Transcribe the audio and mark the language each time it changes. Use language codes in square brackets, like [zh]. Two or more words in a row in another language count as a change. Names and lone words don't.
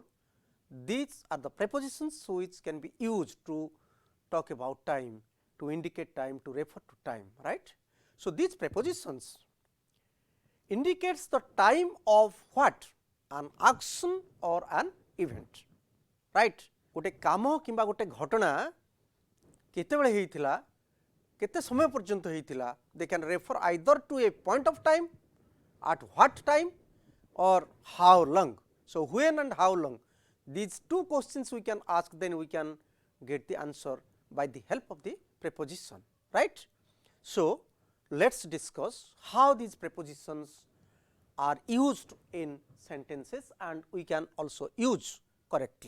[en] These are the prepositions which can be used to talk about time, to indicate time, to refer to time, right. So, these prepositions indicates the time of what? An action or an event, right. [or] ଗୋଟେ କାମ କିମ୍ବା ଗୋଟେ ଘଟଣା କେତେବେଳେ ହେଇଥିଲା, କେତେ ସମୟ ପର୍ଯ୍ୟନ୍ତ ହେଇଥିଲା, [en] they can refer either to a point of time, at what time, or how long. So, when and how long, these two questions we can ask, then we can get the answer by the help of the preposition, right. So, let us discuss how these prepositions are used in sentences and we can also use correctly.